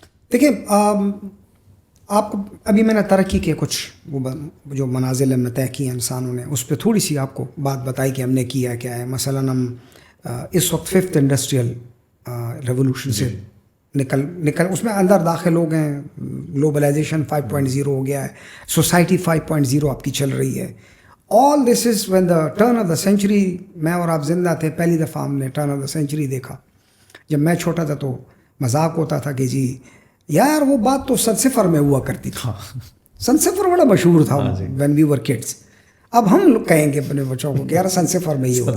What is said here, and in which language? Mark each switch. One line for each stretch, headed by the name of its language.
Urdu: دیکھیں آپ کو ابھی میں نے ترقی کے کچھ جو منازل ہم نے طے کیے انسانوں نے, اس پہ تھوڑی سی آپ کو بات بتائی کہ ہم نے کیا کیا ہے. مثلاً ہم اس وقت 5th انڈسٹریل ریولوشن سے نکل اس میں اندر داخل ہو گئے ہیں. گلوبلائزیشن 5.0 ہو گیا ہے, سوسائٹی 5.0 آپ کی چل رہی ہے.
English: All this is when the turn of the century.
Urdu: میں اور آپ زندہ تھے, پہلی دفعہ ہم نے
English: turn of the century
Urdu: دیکھا. جب میں چھوٹا تھا تو مذاق ہوتا تھا کہ جی یار وہ بات تو سنسفر میں ہوا کرتی تھی. سنسفر بڑا مشہور تھا
English: When we were kids.
Urdu: اب ہم کہیں گے اپنے بچوں کو کہ یار سنسفر میں ہی ہوا.